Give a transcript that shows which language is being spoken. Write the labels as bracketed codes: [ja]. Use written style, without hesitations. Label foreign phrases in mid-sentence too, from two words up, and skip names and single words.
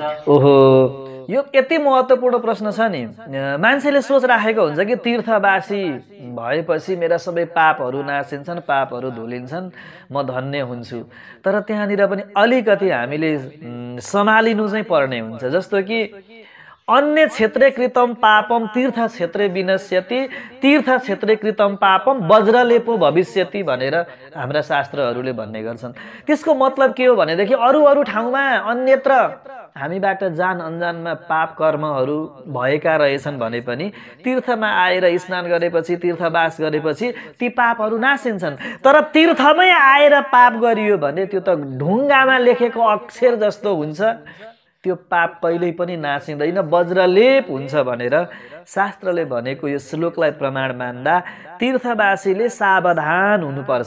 [ne] ओहो, यो यति महत्त्वपूर्ण प्रश्न छ नि। मान्छेले सोच राखेको हुन्छ कि तीर्थवासी भएपछि मेरा सबै पापहरू नासिन्छन्, पापहरू धुलिन्छन्, म धन्य हुन्छु। तर त्यहाँनिर पनि अलिकति हामीले सम्हालिनु चाहिँ पर्ने हुन्छ। जस्तो कि [sa] अन्य क्षेत्रे कृतम पापम तीर्थ क्षेत्रे विनश्यति, तीर्थ क्षेत्रे कृतम पापम वज्रलेपो भविष्यति [ne] भनेर हाम्रा शास्त्रहरूले भन्ने गर्छन्। त्यसको मतलब के हो भनेदेखि अरू ठाउँमा अन्यत्र हामीबाट जान अनजानमा पाप कर्महरू भएका रहेछन् भने पनि तीर्थमा आएर स्नान गरेपछि, तीर्थवास गरेपछि ती पापहरू नासिन्छन्। तर तीर्थमै आएर पाप गरियो भने त्यो त ढुङ्गामा लेखेको अक्षर जस्तो हुन्छ, त्यो पाप कहिल्यै पनि नासिँदैन, वज्रलेप हुन्छ भनेर शास्त्रले भनेको यो श्लोकलाई प्रमाण मान्दा तीर्थवासीले सावधान हुनुपर्छ।